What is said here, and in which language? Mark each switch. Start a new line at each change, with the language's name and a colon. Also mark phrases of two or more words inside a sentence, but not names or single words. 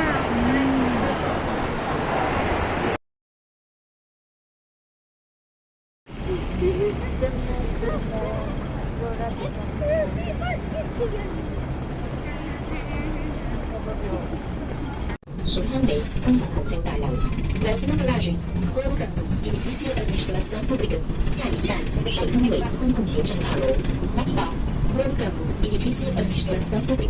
Portuguese: Desce na bagagem, Rua do Canto, edifício Administração Pública.
Chinese: 下一站，海通委公共行政大楼。
English: Next stop,
Portuguese: Rua do Canto, edifício Administração Pública.